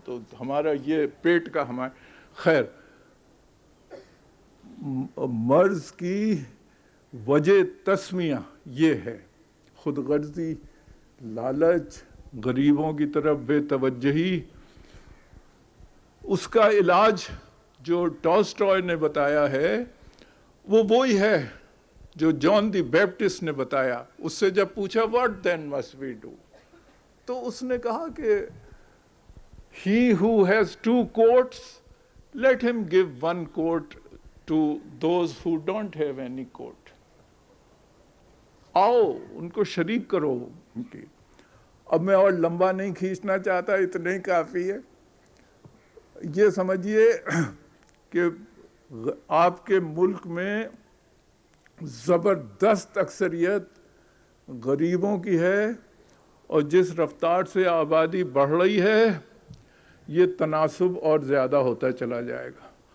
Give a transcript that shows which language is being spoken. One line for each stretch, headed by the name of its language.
Urdu: تو ہمارا یہ پیٹ کا خیر مرض کی وجہ تسمیہ یہ ہے، خود غرضی، لالچ، غریبوں کی طرف بے توجہی. اس کا علاج جو ٹالسٹائے نے بتایا ہے وہ وہی ہے جو جان دی بیپٹسٹ نے بتایا. اس سے جب پوچھا
English: what then must we do،
Urdu: تو اس نے کہا کہ
English: he who has 2 coats let him give 1 coat to those who don't have any coat.
Urdu: آؤ ان کو شریک کرو ان کی. اب میں اور لمبا نہیں کھینچنا چاہتا، اتنے ہی کافی ہے. یہ سمجھیے کہ آپ کے ملک میں زبردست اکثریت غریبوں کی ہے، اور جس رفتار سے آبادی بڑھ رہی ہے یہ تناسب اور زیادہ ہوتا چلا جائے گا.